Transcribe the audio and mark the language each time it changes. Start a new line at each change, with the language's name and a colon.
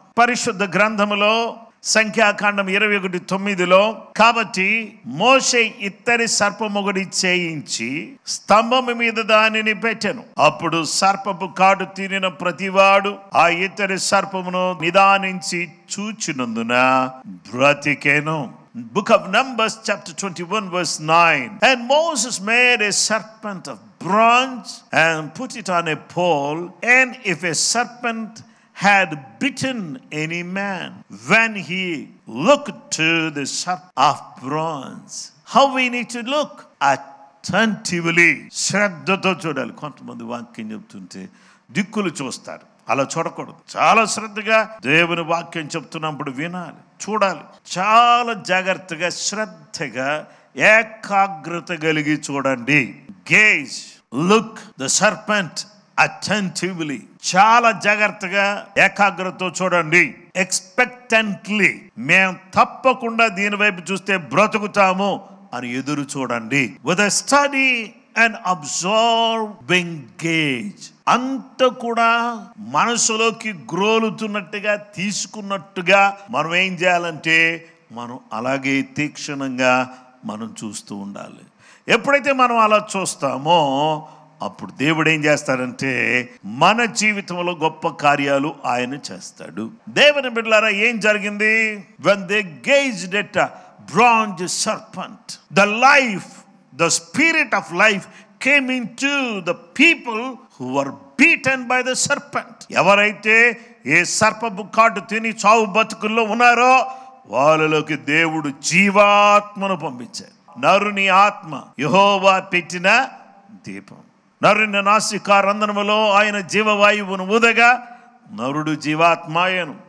Telugu: పరిశుద్ధ గ్రంథములో సంఖ్యాకాండం 21:9 కాబట్టి మోషే ఇత్తడి సర్పమొకటి చేయించి స్తంభము మీద దానిని పెట్టెను, అప్పుడు సర్పపు కాటు తినిన ప్రతివాడు ఆ ఇత్తడి సర్పమును నిదానించి చూచినందున బ్రతికెను.
English: Book of Numbers chapter 21:9. And Moses made a serpent of bronze and put it on a pole, and if a serpent had bitten any man, when he looked to the serpent of bronze. How we need to look? Attentively.
Telugu: శ్రద్ధతో చూడాలి. కొంతమంది వాక్యం చెప్తుంటే దిక్కులు చూస్తారు, అలా చూడకూడదు. చాలా శ్రద్ధగా దేవుని వాక్యం చెప్తున్నప్పుడు వినాలి, చూడాలి. చాలా జాగ్రత్తగా, శ్రద్ధగా, ఏకాగ్రత కలిగి చూడండి.
English: Gaze, look the serpent attentively.
Telugu: చాలా జాగ్రత్తగా, ఏకాగ్రతతో చూడండి. ఎక్స్పెక్టెంట్లీ, మేము తప్పకుండా దీని వైపు చూస్తే బ్రతుకుతాము అని ఎదురు చూడండి.
English: With a study and observing gaze.
Telugu: అంత కూడా మనసులోకి గ్రోలుతున్నట్టుగా, తీసుకున్నట్టుగా మనం ఏం చేయాలంటే మనం అలాగే తీక్షణంగా మనం చూస్తూ ఉండాలి. ఎప్పుడైతే మనం అలా చూస్తామో అప్పుడు దేవుడు ఏం చేస్తాడంటే మన జీవితంలో గొప్ప కార్యాలు ఆయన చేస్తాడు. దేవుని బిడ్డలారా, ఏం జరిగింది?
English: when they gazed at a bronze serpent, the life, the spirit of life came into the people who were beaten by the serpent.
Telugu: ఎవరైతే ఏ సర్పపు కాటు తిని చావు బతుకుల్లో ఉన్నారో వాళ్ళలోకి దేవుడు జీవాత్మను పంపించాడు. నరుని ఆత్మ యెహోవా పెట్టిన దీపం. నరుని నాసికారంధ్రములో ఆయన జీవవాయువును ఊదగా నరుడు జీవాత్మాయను.